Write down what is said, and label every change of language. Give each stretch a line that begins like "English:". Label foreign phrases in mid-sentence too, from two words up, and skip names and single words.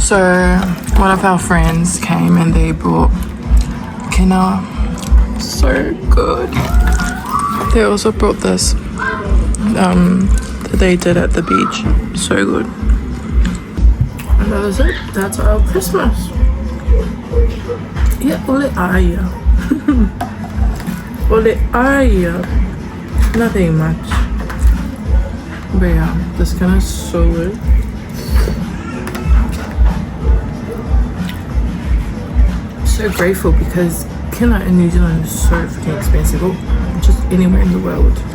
English: So, one of our friends came and they brought quinoa. So good. They also brought this that they did at the beach. So good. And that is it. That's our Christmas. Yeah,
Samoan: ole aia. Ole aia.
English: Nothing much. But yeah, this kind is so good. So grateful because quinoa in New Zealand is so freaking expensive, or just anywhere in the world.